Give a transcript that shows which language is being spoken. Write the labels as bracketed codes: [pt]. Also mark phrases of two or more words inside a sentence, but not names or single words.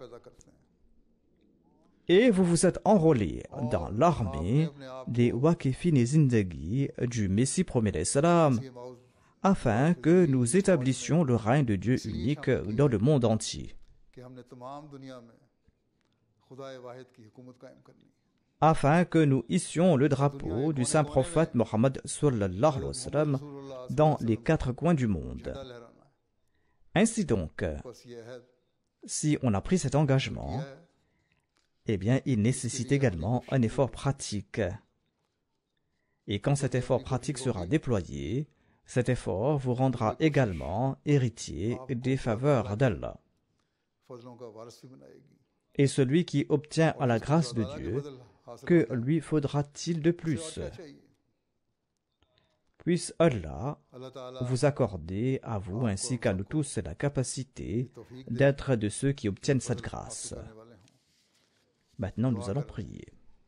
[fr] Et vous vous êtes enrôlé dans l'armée des [ur] واقفین زندگی [fr] du Messie premier salam, afin que nous établissions le règne de Dieu unique dans le monde entier. [ur] خدائے واحد کی حکومت قائم کرنی, [fr] afin que nous hissions le drapeau du saint prophète Mohammed [ar] صلى الله عليه وسلم [fr] dans les 4 coins du monde. [ur] جھنڈا لہرانا ہے. [fr] Ainsi donc, [ur] بس یہ ہے [fr] si on a pris cet engagement, [ur] है [fr] eh bien, il nécessite également un effort pratique. Et quand cet effort pratique sera déployé, cet effort vous rendra également héritier des faveurs d'Allah. [ur] فضلوں کا وارث بھی بنائے گی. [fr] Et celui qui obtient à la grâce de [ur] خدا کے [fr] Dieu, [ur] بدل حاصل [fr] que [ur] ہوتا ہے. [fr] lui faudra-t-il de [ur] और [fr] plus? [ur] کیا چاہیے? [fr] Puisse Allah [ur] اللہ تعالیٰ [fr] vous accorder à vous ainsi qu'à nous tous la capacité [ur] توفیق دے, [fr] d'être de ceux qui obtiennent cette grâce. [ur] حاصل کرنے والے ہوں. [fr] Maintenant, nous allons prier.